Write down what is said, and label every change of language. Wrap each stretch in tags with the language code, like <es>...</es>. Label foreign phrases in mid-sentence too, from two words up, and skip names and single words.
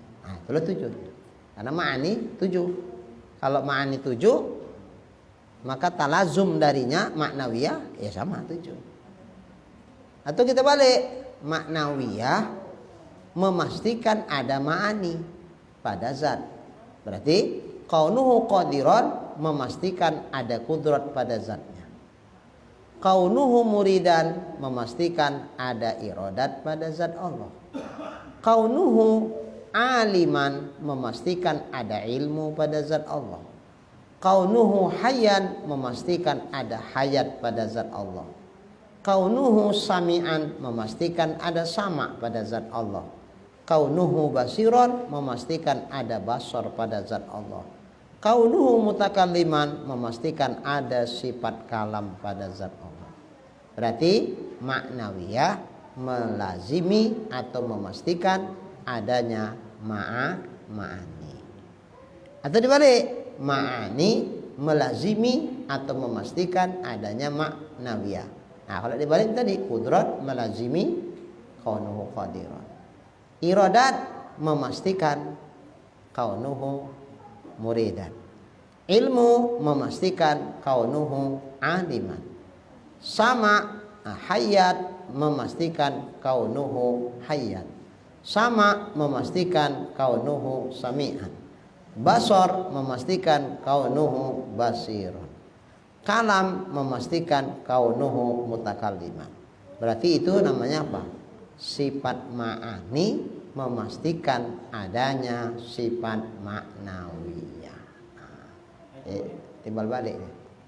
<id>Nah, itulah 7. Karena ma'ani 7. Kalau ma'ani 7, maka talazum darinya maknawiyah ya sama 7. Atau kita balik, maknawiyah memastikan ada ma'ani pada zat. Berarti</id> <ar>كونه قادرا</ar> <id>memastikan ada kudrat pada zatnya.</id> <ar>كونه مريدا</ar> <id>memastikan ada iradat pada zat Allah.</id> <ar>كونه عالما</ar> <id>memastikan ada ilmu pada zat Allah.</id> <ar>كونه حيا</ar> <id>memastikan ada hayat pada zat Allah.</id> <ar>كونه سميعا</ar> <id>memastikan ada sama pada zat Allah.</id> <ar>كونه بصيرا</ar> <id>memastikan ada basar pada zat Allah.</id> <ar>كونه متكلما</ar> <id>memastikan ada sifat kalam pada zat Allah. Berarti maknawiyah melazimi atau memastikan adanya ma'ani. Atau dibalik, ma'ani melazimi atau memastikan adanya maknawiyah. Nah, kalau dibalik tadi kudrat melazimi</id> <ar>كونه قادرا.</ar> <id>Iradat memastikan</id> <ar>كونه مريدا.</ar> <id>Ilmu memastikan</id> <ar>كونه عالما.</ar> <id>Sama hayat memastikan</id> <ar>كونه حيا.</ar> <id>Sama memastikan</id> <ar>كونه سميعا.</ar> <id>Basar memastikan</id> <ar>كونه بصيرا.</ar> <id>Kalam memastikan</id> <ar>كونه متكلما.</ar> <id>Berarti itu namanya apa? Sifat ma'ani memastikan adanya sifat maknawiyah. Timbal balik nih.</id>